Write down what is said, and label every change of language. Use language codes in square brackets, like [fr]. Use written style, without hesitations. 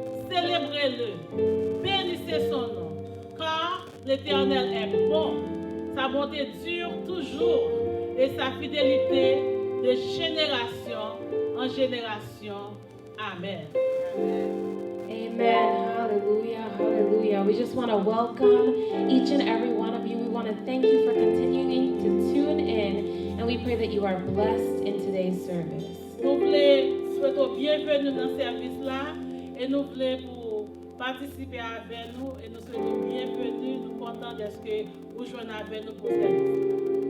[fr] Célébrez-le, bénissez son nom, car l'Éternel est bon. Sa bonté dure toujours et sa fidélité de génération en génération. Amen. Amen. Hallelujah. Hallelujah. [en] We just want to welcome each and every one of you. We want to thank you for continuing to tune in, and we pray that you are blessed in today's service. [fr] Nous voulons souhaiter bienvenue dans ce service-là et nous voulons pour participer avec nous et nous souhaitons bienvenue. Nous sommes contents de ce que vous joignez avec nous pour ce service.